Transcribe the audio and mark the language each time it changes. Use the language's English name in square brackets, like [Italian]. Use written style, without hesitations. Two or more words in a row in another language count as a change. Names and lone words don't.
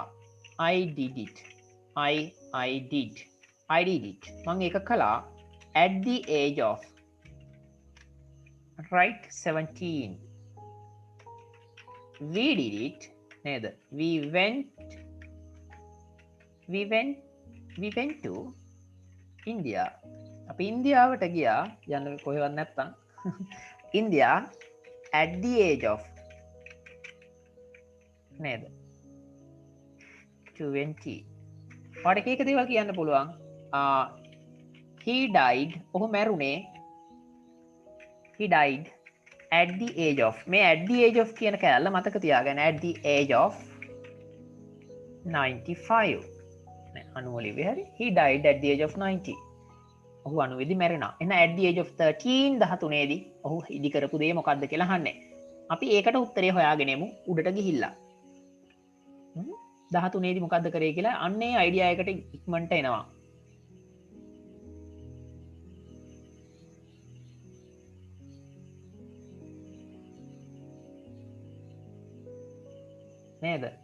[English] I did it. I did. I did it. [Sinhala] මම ඒක කළා [English] at the age of right 17. We did it. නේද? We went to India. [Sinhala] අපි ඉන්දියාවට ගියා. යන්න කොහෙවත් නැත්තම්. [English] India at the age of නේද? [Sinhala] 20. ඔයාලට කීක දේවල් කියන්න පුළුවන්. [English] He died. [Sinhala] ඔහු මැරුණේ. [English] He died at the age of. [Sinhala] මේ [English] at the age of [Sinhala] කියන කෑල්ල මතක තියාගන්න. [English] At the age of 95. [Sinhala] අනුවලිවේ හරි. [English] He died at the age of 90. [Sinhala] ඔහු 90 දී මැරුණා. එහෙනම් [English] at the age of 13 [Sinhala] 13 දී ඔහු ඉදි කරපු දේ මොකක්ද කියලා අහන්නේ. අපි ඒකට උත්තරේ හොයාගෙන යමු උඩට ගිහිල්ලා. 13 දී මොකද්ද කරේ කියලා අන්නේ අයිඩියා එකට ඉක්මනට එනවා. නේද?